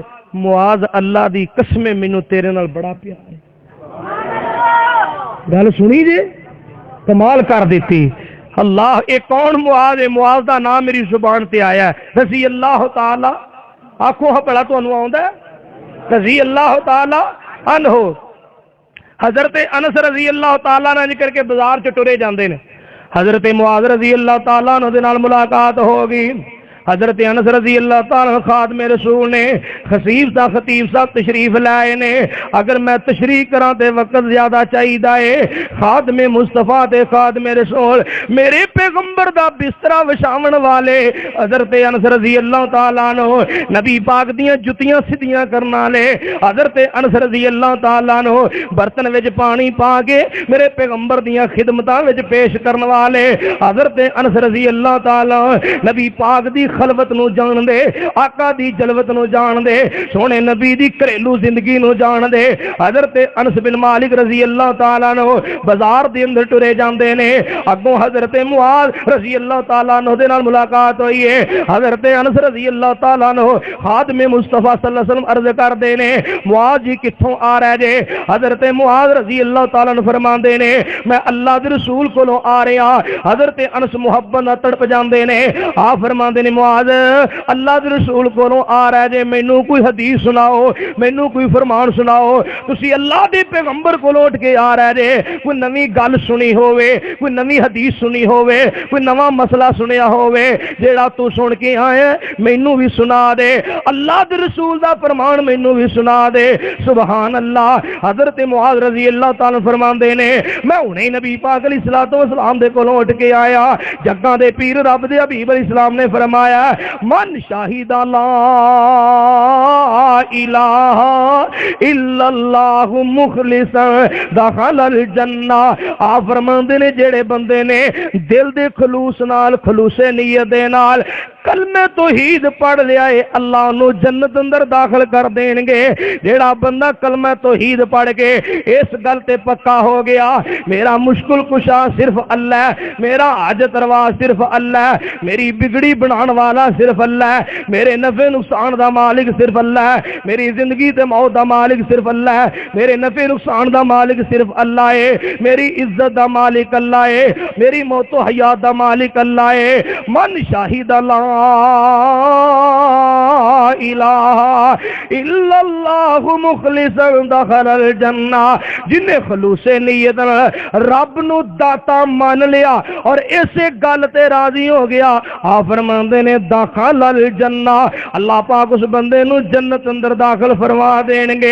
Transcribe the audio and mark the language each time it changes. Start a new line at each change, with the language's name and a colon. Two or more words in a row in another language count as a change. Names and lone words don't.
Punjabi: معاذ اللہ دی قسم، مینوں تیرے نال بڑا پیار ہے. گل سنی جے، کمال کر دتی. اللہ، اک کون معاذ ہے? معاذ دا ناں میری زبان تے آیا ہے,
Arabic: رضي الله تعالى.
Punjabi: آکھو ہاں بھلا تہانوں آؤندا ہے?
Arabic: رضي الله تعالى عنه.
Punjabi: حضرت انس
Arabic: رضي الله تعالى
Punjabi: نے ذکر کے بازار چ ٹرے جاتے ہیں. حضرت معاذ
Arabic: رضي الله تعالى عنه
Punjabi: دے نال ملاقات ہو گئی. حضرت انس
Arabic: رضي الله تعالى
Punjabi: خادمِ رسول نے خطیب صاحب تشریف لائے نے. اگر میں تشریح کراں تو وقت زیادہ چاہیدا ہے. خادمِ مصطفیٰ تے خادمِ رسول، میرے پیغمبر دا بسترا وچھاون والے حضرت انس
Arabic: رضي الله تعالى عنه,
Punjabi: نبی پاک دیاں جتیاں سدھیاں کرن والے حضرت انس
Arabic: رضي الله تعالى عنه,
Punjabi: برتن وچ پانی پا کے میرے پیغمبر دیاں خدمتاں وچ پیش کرن والے حضرت انس
Arabic: رضي الله تعالى,
Punjabi: نبی پاک دی خلوت نوں جان دے، آقا دی جلوت نوں جان دے، سوہنے نبی دی گھریلو زندگی نوں جان دے. حضرت انس بن مالک
Arabic: رضي الله تعالى عنه
Punjabi: بازار دے اندر ٹرے جاندے نے. اگوں حضرت معاذ
Arabic: رضي الله تعالى عنه
Punjabi: دے نال ملاقات ہوئی ہے. حضرت انس
Arabic: رضي الله تعالى عنه
Punjabi: خادمِ مصطفیٰ
Arabic: صلى الله عليه وسلم
Punjabi: عرض کردے نے، معاذ جی کتھوں آ رہے جے? حضرت معاذ
Arabic: رضي الله تعالى عنه
Punjabi: فرماندے نے، میں اللہ دے رسول کولوں آ رہا. حضرت انس محبت نال تڑپ جاندے نے۔ آ فرماندے نے، معاذ اللہ دے رسول کولوں آ رہے جے، مینوں کوئی حدیث سناؤ، مینوں کوئی فرمان سناؤ. تسی اللہ دے پیغمبر کولوں اٹھ کے آ رہے جے، کوئی نویں گل سنی ہووے، کوئی نویں حدیث سنی ہووے، کوئی نواں مسئلہ سنیا ہووے، جیہڑا توں سن کے آیا مینوں بھی سنا دے. اللہ دے رسول دا فرمان مینوں بھی سنا دے.
Arabic: سبحان الله.
Punjabi: حضرت معاذ
Arabic: رضي الله تعالى
Punjabi: فرماندے نے، میں ہنے نبی پاک
Arabic: عليه الصلاة والسلام
Punjabi: دے کولوں اٹھ کے آیا. جگاں دے پیر رب دے حبیب علیہ السلام نے فرمایا، فرمایا
Arabic: من شهد أن لا إله إلا الله مخلصا دخل الجنة.
Punjabi: آپ فرماندے نے جیہڑے بندے نے دل دے خلوص نال خلوصِ نیت دے نال کلمہ توحید پڑھ لیا ہے اللہ نوں جنت اندر داخل کر دین گے. جیہڑا بندہ کلمہ توحید پڑھ کے اس گل تے پکا ہو گیا میرا مشکل کشا صرف اللہ ہے، میرا حاجت روا صرف اللہ ہے، میری بگڑی بنان والا صرف اللہ ہے، میرے نفع نقصان دا مالک صرف اللہ ہے، میری زندگی تے موت دا مالک صرف اللہ ہے، میرے نفع نقصان دا مالک صرف اللہ ہے، میری عزت دا مالک اللہ ہے، میری موت و حیات دا مالک اللہ ہے.
Arabic: من شهد أن لا إله إلا الله مخلصا دخل الجنة.
Punjabi: جنہے خلوصِ نیت رب نوں داتا من لیا اور ایسے گل تے راضی ہو گیا آ فرماندے نے
Arabic: دخل الجنة.
Punjabi: اللہ پاک اس بندے نوں جنت اندر داخل فرما دین گے.